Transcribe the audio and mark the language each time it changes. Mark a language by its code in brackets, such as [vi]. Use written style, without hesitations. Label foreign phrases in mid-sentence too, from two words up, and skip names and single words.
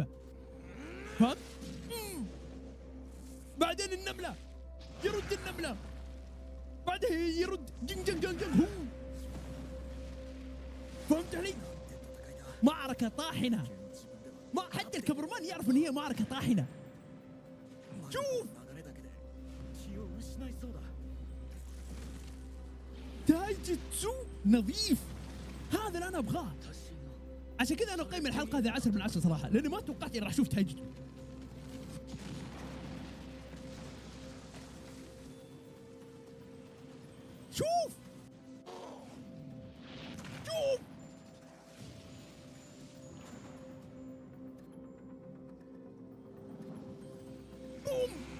[ar] فهمت؟ بعدين النمله يرد النمله، بعدها يرد جنج هو. فهمت علي؟ معركه طاحنه. ما حتى تعرف ان هي معركه طاحنه. [ja] まだ [ar] شوف [ja] 流れだけで気を失いそうだ [ar] تايجتسو نظيف، هذا اللي انا ابغاه. [ja] 私の [ar] عشان كذا انا اقيم الحلقه هذه 10 من 10 صراحه، لاني ما توقعت اني راح اشوف تايجتسو. شوف شوف بوم.